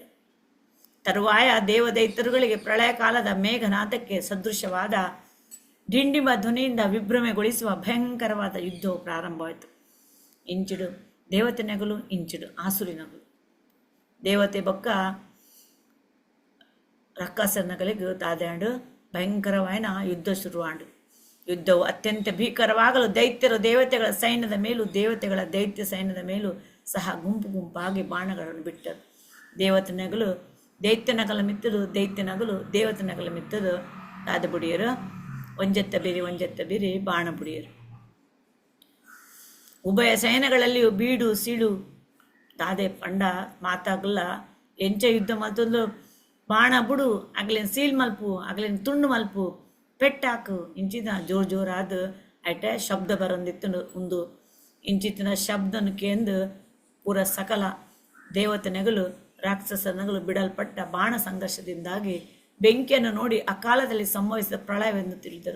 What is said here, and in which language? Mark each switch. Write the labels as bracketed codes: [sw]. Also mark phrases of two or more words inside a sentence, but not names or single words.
[kn] ತರುವಾಯ ದೇವದೈತರುಗಳಿಗೆ ಪ್ರಳಯ ಕಾಲದ ಮೇಘನಾದಕ್ಕೆ ಸದೃಶವಾದ ಡಿಂಡಿಮ ಧ್ವನಿಯಿಂದ ವಿಭ್ರಮೆಗೊಳಿಸುವ ಭಯಂಕರವಾದ ಯುದ್ಧವು ಪ್ರಾರಂಭವಾಯಿತು. [tcy] ಇಂಚಿಡು ದೇವತೆನಗಳು ಇಂಚಿಡು ಆಸುರಿನಗಳು. ದೇವತೆ ಬೊಕ್ಕ ರಕ್ಕಸನಗಳಿಗೆ ತಾದಾಂಡು ಭಯಂಕರವಾಯಿನ ಯುದ್ಧ ಶುರುವಾಂಡು. [kn] ಯುದ್ಧವು ಅತ್ಯಂತ ಭೀಕರವಾಗಲು ದೈತ್ಯರು ದೇವತೆಗಳ ಸೈನ್ಯದ ಮೇಲೂ ದೇವತೆಗಳ ದೈತ್ಯ ಸೈನ್ಯದ ಮೇಲೂ ಸಹ ಗುಂಪು ಗುಂಪಾಗಿ ಬಾಣಗಳನ್ನು ಬಿಟ್ಟರು. [tcy] ದೇವತೆನಗಳು ದೈತ್ಯನಗಲ ಮಿತ್ತದು, ದೈತ್ಯನಗಲು ದೇವತೆನಗಲ ಮಿತ್ತದು ದಾದ ಬುಡಿಯರು ಒಂಜೆತ್ತ ಬೀರಿ ಬಾಣ ಬುಡಿಯರು. [kn] ಉಭಯ ಸೈನ್ಯಗಳಲ್ಲಿಯೂ [tcy] ಬೀಡು ಸೀಳು ದಾದೆ ಪಂಡ ಮಾತಾಗಲ್ಲ ಎಂಚ ಯುದ್ಧ ಮಲ್ತೊಂದು ಬಾಣ ಬುಡು ಆಗ್ಲಿನ ಸೀಲ್ ಮಲ್ಪು ಆಗ್ಲಿನ ತುಂಡು ಮಲ್ಪು ಪೆಟ್ಟಾಕು ಇಂಚಿನ ಜೋರಾದ ಐಟೆ ಶಬ್ದ ಬರೊಂದಿತ್ತು ಒಂದು ಇಂಚಿತ್ತಿನ ಶಬ್ದನು ಕೇಂದು ಪೂರ ಸಕಲ ದೇವತೆನಗಳು ರಾಕ್ಷಸನಗಳು [kn] ಬಿಡಲ್ಪಟ್ಟ ಬಾಣ ಸಂಘರ್ಷದಿಂದಾಗಿ ಬೆಂಕಿಯನ್ನು ನೋಡಿ ಅಕಾಲದಲ್ಲಿ ಸಂಭವಿಸಿದ ಪ್ರಳಯವೆಂದು ತಿಳಿದರು.